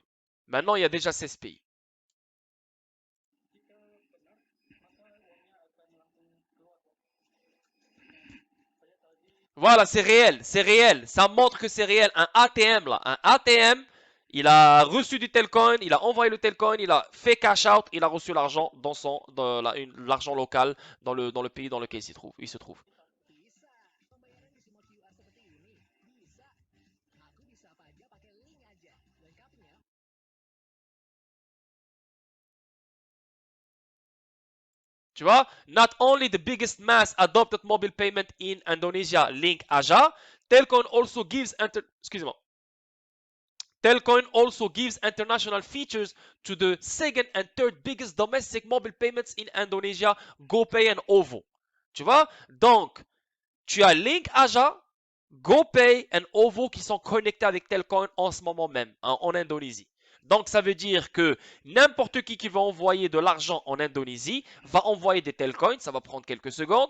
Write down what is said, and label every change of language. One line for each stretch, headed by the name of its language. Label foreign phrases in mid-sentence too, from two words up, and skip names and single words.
French: Maintenant, il y a déjà 16 pays. Voilà, c'est réel, c'est réel. Ça montre que c'est réel. Un ATM là, un ATM, il a reçu du Telcoin, il a envoyé le Telcoin, il a fait cash out, il a reçu l'argent l'argent local dans le pays dans lequel il se trouve.
Indonesian: Bisa. Pembayaran di semua QR seperti ini. Bisa. Aku bisa apa aja pakai link aja. Lengkapnya.
French: Tu vois,
English: not only the biggest mass adopted mobile payment in Indonesia, Link Aja, Telcoin also gives excuse-moi. Telcoin also gives international features to the second and third biggest domestic mobile payments in Indonesia, GoPay and OVO.
French: Tu vois? Donc, tu as Link Aja, GoPay et OVO qui sont connectés avec Telcoin en ce moment même, hein, en Indonésie. Donc, ça veut dire que n'importe qui va envoyer de l'argent en Indonésie va envoyer des Telcoins, ça va prendre quelques secondes.